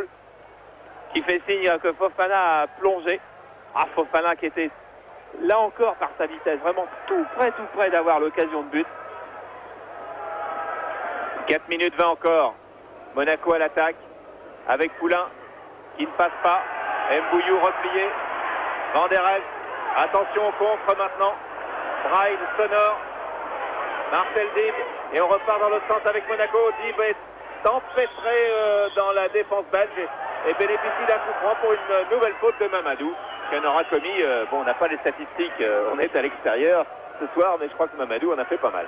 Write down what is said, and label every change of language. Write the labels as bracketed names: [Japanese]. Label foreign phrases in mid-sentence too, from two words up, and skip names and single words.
[French] Qui fait signe que Fofana a plongé. Ah, Fofana qui était là encore par sa vitesse, vraiment tout près d'avoir l'occasion de but. 4 minutes 20 encore. Monaco à l'attaque avec Poulain qui ne passe pas. Mbouillou replié. Van der Elst. Attention au contre maintenant. Braille, Sonor. Marcel Dib. Et on repart dans l'autre sens avec Monaco. Dib est empêtré dans la défense belge et bénéficie d'un coup franc pour une nouvelle faute de Mamadou qu'on aura commis. Bon, on n'a pas les statistiques, on est à l'extérieur ce soir, mais je crois que Mamadou en a fait pas mal.